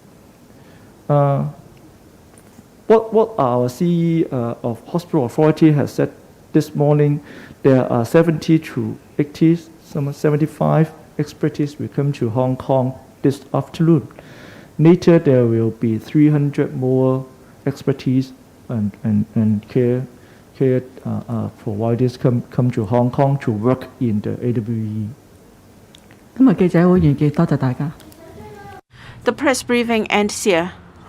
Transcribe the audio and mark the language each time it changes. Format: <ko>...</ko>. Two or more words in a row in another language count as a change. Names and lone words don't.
<en>What our CE of Hospital Authority has said this morning, there are 70 to 80, some 75 experts will come to Hong Kong this afternoon. Later, there will be 300 more expertise and care providers come to Hong Kong to work in the AWE.</en> <yue>今日記者會完結，多謝大家。</yue> <en>The press briefing ends here.</en>